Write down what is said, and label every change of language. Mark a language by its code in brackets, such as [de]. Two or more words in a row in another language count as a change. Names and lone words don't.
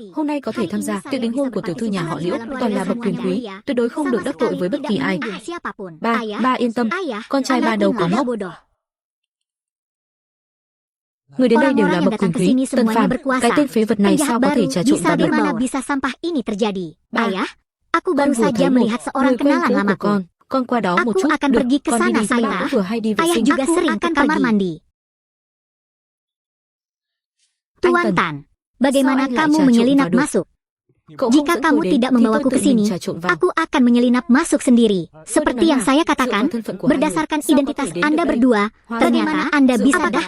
[vi] Hôm nay có thể tham gia tiệc đính hôn của tiểu thư nhà họ Liễu, toàn là bậc quyền quý, tuyệt đối không được đắc tội với bất kỳ ai. Ba yên tâm, con trai ba đâu có ngốc. Người đến đây đều là bậc quyền quý. Tân Phàm, cái tên phế vật này sao có thể trà trộn vào được? [id] Bisa sampah ini terjadi? Ayah, aku baru saja melihat seorang kenalan lamaku. [vi] Con qua đó một chút. [id] Aku akan pergi ke sana sebentar. Ayah juga sering ke kamar mandi. Tuan Tan, bagaimana kamu menyelinap masuk? Jika kamu tidak membawaku ke sini, aku akan menyelinap masuk sendiri. Seperti yang saya katakan, berdasarkan identitas Anda berdua, bagaimana Anda bisa datang?